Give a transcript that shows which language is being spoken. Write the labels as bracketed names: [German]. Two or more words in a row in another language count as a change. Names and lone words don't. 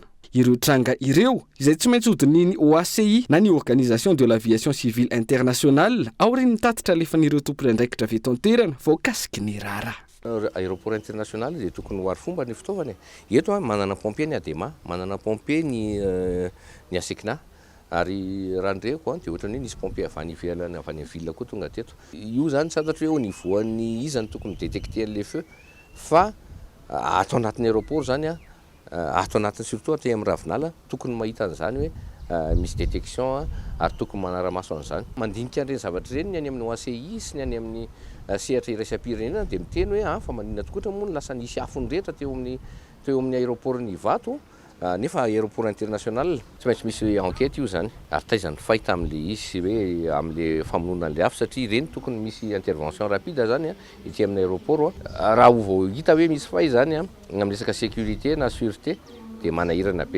[Malagasy] Ireo tranga ireo izay tsy maintsy hodin'ny OACI na ny [French] Organisation de l'Aviation Civile Internationale [Malagasy] ao ireny nitatitra alefan'ireo tompony andraikitra avy eto an-toerana voakasiky ny rara. [French] Aéroport international [Malagasy] dia tokony ho ary fomba ny fitaovana. Eto manana pompier ny ADEMA, manana pompier ny ASECNA ary raha ndreko dia ohatrany hoe nisy pompier avy any ivelany avy any ville koa tonga teto. Io zany tsy fantatra hoe [French] au niveau [Malagasy] ny izany tokony [French] détecter les feux [Malagasy] fa ato anatin'ny aéroport zany ato anatiny surtout aty amin'ny ravinala tokony mahita an'izany hoe misy détection ary tokony manara-maso an'izany. Mandinika an'ireny zavatra ireny ny any amin'ny OACI sy ny any amin'ny sehatra iraisam-pirenena dia miteny hoe fa maninona tokotra moa lasa nisy afony rehetra teo amin'ny aéroport ny Ivato nefa [French] aéroport international [Malagasy] tsy maintsy misy enquête io zany ary taizany fahita amin'le izy hoe amin'le famonoana an'le afo satria ireny tokony misy [French] intervention rapide [Malagasy] zany ety amin'ny aéroport raha ho vao hita hoe misy fay zany amin'ny resaka sécurité na sûreté dia manahirana be.